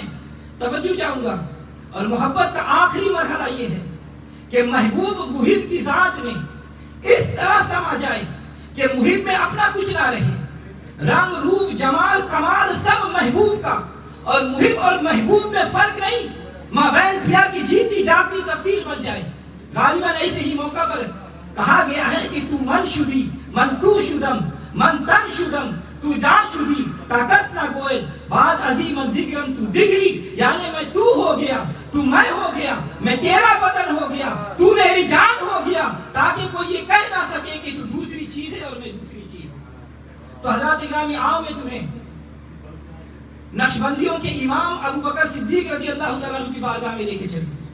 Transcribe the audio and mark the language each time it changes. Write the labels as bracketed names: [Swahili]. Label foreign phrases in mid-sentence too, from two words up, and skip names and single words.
[Urdu] توجہ چاہوں گا، اور محبت کا آخری مرحلہ یہ ہے کہ محبوب محب کی ذات میں اس طرح سما جائے کہ محب میں اپنا کچھ نہ رہے، رنگ روپ جمال کمال سب محبوب کا، اور محب اور محبوب میں فرق نہیں، مابین پیا کی جیتی جاگتی تفسیر بن جائے۔ غالباً ایسے ہی موقع پر کہا گیا ہے کہ [Persian] تو من شدی من تو شدم من تن شدم تو جان شدی تاکس نہ گوئے بعد عظیم دگرم تو دگری، [Urdu] یعنی میں تو ہو گیا، تو میں ہو گیا، میں تیرا بدن ہو گیا، تو میری جان ہو گیا، تاکہ کوئی یہ کہہ نہ سکے کہ تو دوسری چیز ہے اور میں دوسری چیز ہوں۔ تو حضرات اکرامی، آؤ میں تمہیں نقشبندیوں کے امام ابو بکر صدیق [Arabic] رضی اللہ تعالیٰ عنہ [Urdu] کی بارگاہ میں لے کے چلیں۔